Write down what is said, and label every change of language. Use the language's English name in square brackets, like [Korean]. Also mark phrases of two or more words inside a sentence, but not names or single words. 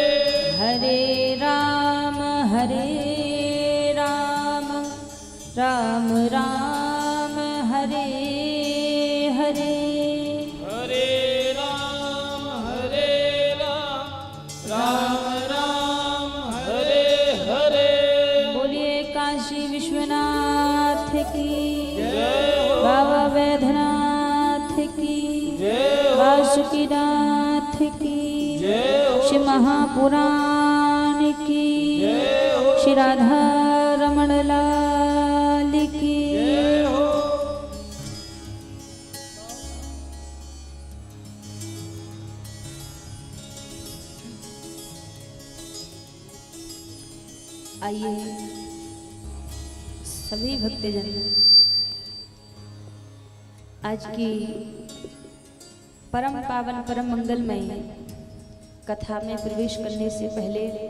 [Hindi] हरे राम राम राम हरे हरे, हरे राम राम राम हरे हरे। बोलिए काशी विश्वनाथ की जय हो, बाबा वैद्यनाथ की जय हो, वासुकीनाथ की जय हो, श्री महापुराण की जय हो, श्री राधा रमण लाल की। जय हो। आइए सभी भक्तजन आज की परम पावन परम मंगलमय कथा में प्रवेश करने से पहले